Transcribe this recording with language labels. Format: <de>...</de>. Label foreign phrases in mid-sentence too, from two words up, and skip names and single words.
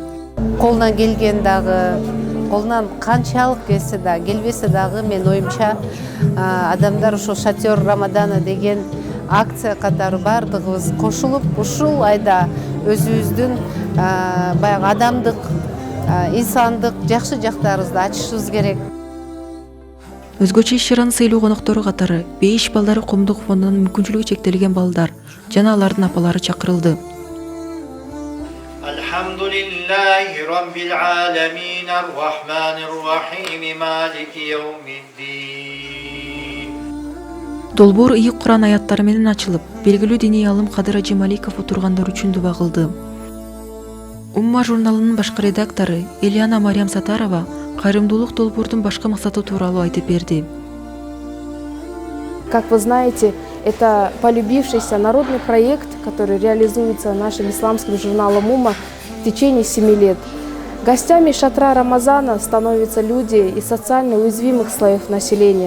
<ky>Колунан келген дагы, колунан канчалык келсе да, келбесе дагы, мен оюмча адамдар ошо шатер Рамадана деген акция катары бардыгыбыз кошулуп, ушул айда өзүбүздүн баягы адамдык, инсандык жакшы жактарыбызды ачышыбыз керек. Өзгөчө иш-чаранын сыйлуу коноктору катары Бейиш балдары коомдук фондунун мүмкүнчүлүгү чектелген балдар жана алардын апалары чакырылды.</ky> <ar>الحمد لله رب العالمين الرحمن الرحيم مالك يوم الدين.</ar> <ky>Долбоор ыйык Куран аяттары менен ачылып, белгилүү диний алым Кадыр Ажи Маликов отургандар үчүн дуба кылды. Умма журналынын башкы редактору Элиана Мариям Сатарова кайрымдуулук долбоордун башкы максаты тууралуу айтып берди.</ky> <ru>Как вы знаете, это полюбившийся народный проект, который реализуется нашим исламским журналом «Умма» в течение 7 лет. Гостями шатра Рамазана становятся люди из социально уязвимых слоев населения.</ru>